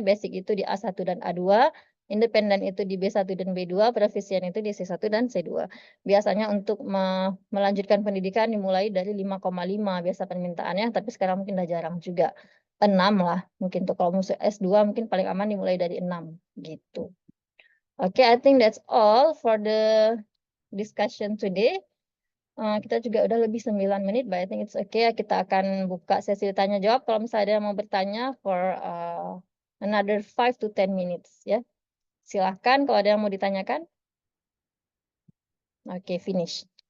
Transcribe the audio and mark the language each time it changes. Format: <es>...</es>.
<id>Basic itu di A1 dan A2, independen itu di B1 dan B2, proficient itu di C1 dan C2. Biasanya untuk melanjutkan pendidikan dimulai dari 5,5 biasa permintaannya, tapi sekarang mungkin udah jarang juga. 6 lah, mungkin tuh kalau musuh S2 mungkin paling aman dimulai dari 6 gitu.</id> <en>Oke, I think that's all for the discussion today.</en> <id>Kita juga udah lebih 9 menit,</id> <en>but I think it's okay.</en> <id>Kita akan buka sesi tanya jawab. Kalau misalnya ada yang mau bertanya</id> <en>for another 5 to 10 minutes</en> <id>ya. Silahkan kalau ada yang mau ditanyakan. Oke, finish.</id>